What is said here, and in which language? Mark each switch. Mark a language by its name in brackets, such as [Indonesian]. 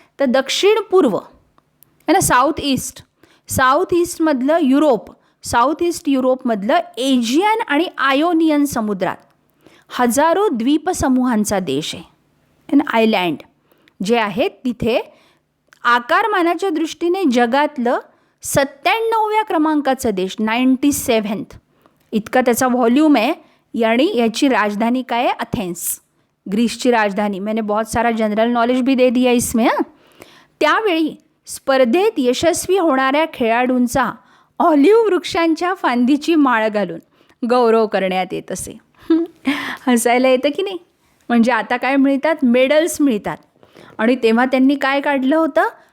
[Marathi] तर दक्षिण पूर्व आहे ना, साऊथ ईस्टमधलं साऊथ ईस्ट युरोपमधलं एजियन आणि आयोनियन समुद्रात हजारो द्वीपसमूहांचा देश आहे. आयलँड जे आहेत तिथे आकारमानाच्या दृष्टीने जगातलं 97व्या क्रमांकाचं देश, 97th इतका त्याचा व्हॉल्यूम आहे. आणि याची राजधानी काय आहे? अथेन्स, ग्रीसची राजधानी. [Hindi] मैंने बहुत सारा जनरल नॉलेज भी दे दिया इसमें. [Marathi] त्यावेळी स्पर्धेत यशस्वी होणाऱ्या खेळाडूंचा ऑलिव्ह वृक्षांच्या फांदीची माळ घालून गौरव करण्यात येत असे. हसायला येतं की नाही? म्हणजे आता काय मिळतात? मेडल्स मिळतात. आणि तेव्हा त्यांनी काय काढलं होतं?